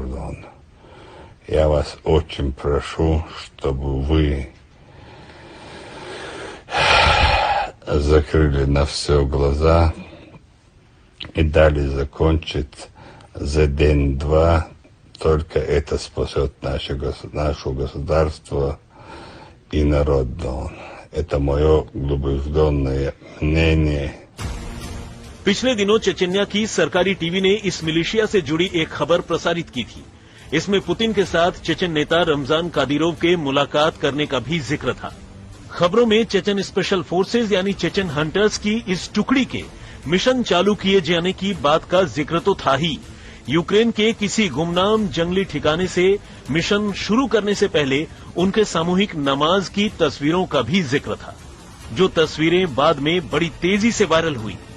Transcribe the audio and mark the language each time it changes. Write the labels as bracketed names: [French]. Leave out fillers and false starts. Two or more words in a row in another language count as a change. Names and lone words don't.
[Russian] Я вас очень прошу, чтобы вы закрыли на все глаза и дали закончить за день-два. Только это спасет наше государство и народ. Это мое глубокое мнение. [Hindi] पिछले दिनों चेचन्या की सरकारी टीवी ने इस मिलिशिया से जुड़ी एक खबर प्रसारित की थी। इसमें पुतिन के साथ चेचन नेता रमजान कादिरोव के मुलाकात करने का भी जिक्र था। खबरों में चेचन [English] special forces [Hindi] यानी [English] Chechen hunters [Hindi] की इस टुकड़ी के मिशन चालू किए जाने की बात का जिक्र तो था ही, यूक्रेन के किसी गुमनाम जंगली ठिकाने से मिशन शुरू करने से पहले उनके सामूहिक नमाज की तस्वीरों का भी जिक्र था, जो तस्वीरें बाद में बड़ी तेजी से वायरल हुई।